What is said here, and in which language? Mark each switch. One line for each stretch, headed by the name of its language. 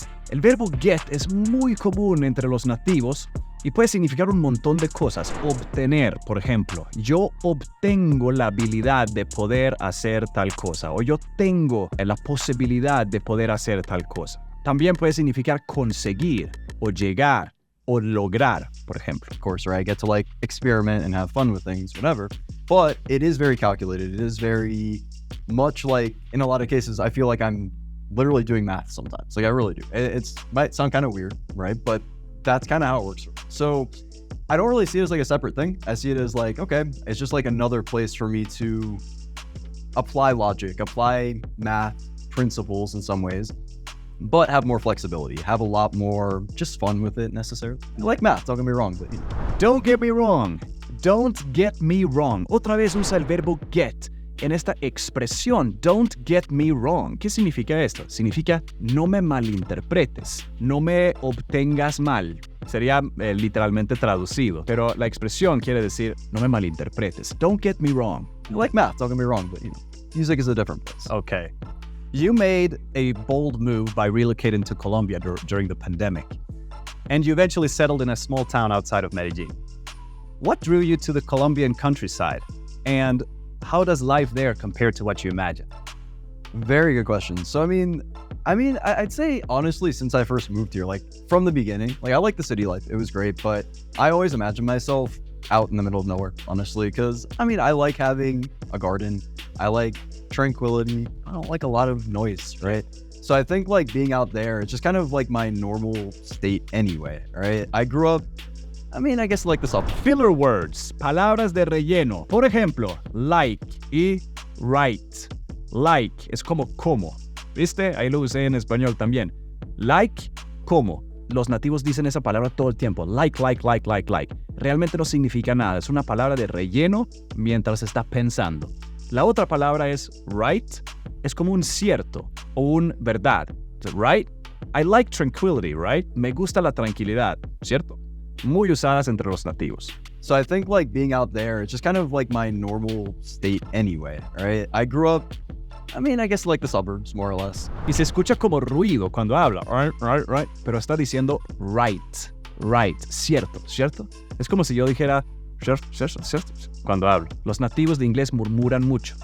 Spanish: El verbo get es muy común entre los nativos y puede significar un montón de cosas. Obtener, por ejemplo, yo obtengo la habilidad de poder hacer tal cosa, o yo tengo la posibilidad de poder hacer tal cosa. También puede significar conseguir, o llegar, o lograr, por ejemplo.
English: Of course, right? I get to experiment and have fun with things, whatever. But it is very calculated. It is very much in a lot of cases, I feel like I'm literally doing math sometimes. I really do. It might sound kind of weird, right? But that's kind of how it works for me. So I don't really see it as a separate thing. I see it as okay, it's just another place for me to apply logic, apply math principles in some ways, but have more flexibility, have a lot more just fun with it necessarily. I like math, don't get me wrong, but Don't get me wrong. Don't get me wrong.
Spanish: Otra vez usa el verbo get en esta expresión,
English: don't get me wrong.
Spanish: ¿Qué significa esto? Significa no me malinterpretes, no me obtengas mal. Sería literalmente traducido, pero la expresión quiere decir no me malinterpretes.
English: Don't get me wrong. I like math, don't get me wrong, but music is a different place. Okay. You made a bold move by relocating to Colombia during the pandemic, and you eventually settled in a small town outside of Medellin. What drew you to the Colombian countryside, and how does life there compare to what you imagined? Very good question. So, I'd say honestly, since I first moved here, like from the beginning, like I like the city life. It was great, but I always imagined myself out in the middle of nowhere, honestly, because I like having a garden. I like tranquility. I don't like a lot of noise, right? So I think like being out there, it's just kind of like my normal state anyway, right? I grew up, I guess like the suburbs. Filler words,
Spanish: palabras de relleno. Por ejemplo, like y right. Like es como ¿Viste? Ahí lo usé en español también. Like, como. Los nativos dicen esa palabra todo el tiempo. Like. Realmente no significa nada. Es una palabra de relleno mientras estás pensando. La otra palabra es right. Es como un cierto o un verdad.
English: Right? I like tranquility, right?
Spanish: Me gusta la tranquilidad, ¿cierto? Muy usadas entre los nativos.
English: So I think like being out there, it's just kind of like my normal state anyway, right? I grew up, I guess like the suburbs, more or less.
Spanish: Y se escucha como ruido cuando habla, right, pero está diciendo right, cierto. Es como si yo dijera cierto, cuando hablo. Los nativos de inglés murmuran mucho.